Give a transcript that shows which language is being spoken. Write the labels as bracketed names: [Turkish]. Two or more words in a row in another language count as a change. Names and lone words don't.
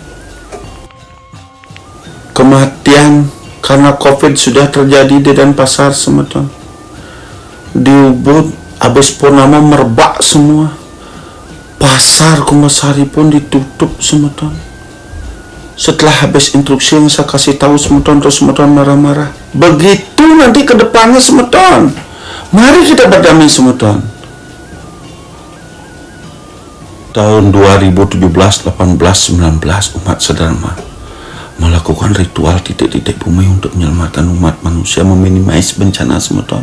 [Indonesian] Kematian karena COVID sudah terjadi di Denpasar semeton. Di Ubud habis purnama merebak semua. Pasar Kumasari pun ditutup semeton. Setelah habis instruksi yang saya kasih tahu semeton, terus semeton marah-marah. Begitu nanti ke depannya semeton. Mari kita berdamai semeton. Tahun 2017, 18, 19 umat sedharma melakukan ritual titik-titik bumi untuk menyelamatkan umat manusia, meminimais bencana semeton.